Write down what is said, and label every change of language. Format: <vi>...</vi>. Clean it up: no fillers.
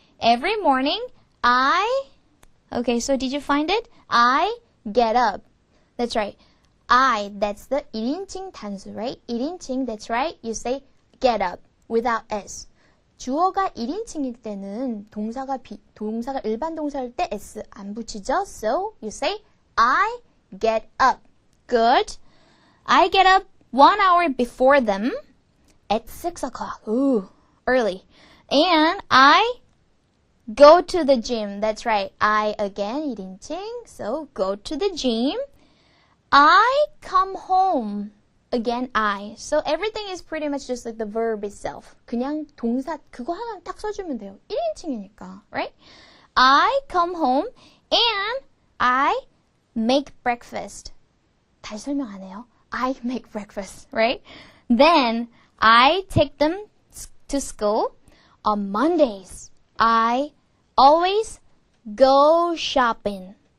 <en>Every morning, so did you find it? I get up. That's right. That's the</en> <ko>1인칭 단수,</ko> <en>right? 1인칭, that's right. You say get up without S.</en> <ko>주어가 1인칭일 때는 동사가 일반 동사일 때 S 안 붙이죠?</ko> <en>So, you say I get up. Good. I get up 1 hour before them at 6 o'clock. Ooh, early. And I go to the gym. That's right. I again, 1인칭. So go to the gym. I come home. Again, I. So everything is pretty much just like the verb itself.</en> <ko>그냥 동사 그거 하나 딱 써주면 돼요.</ko> <en>1인칭이니까, right? I come home and I make breakfast.</en> <ko>다시 설명 안 해요.</ko> <en>I make breakfast, right? Then I take them to school. On Mondays, I always go shopping.</en>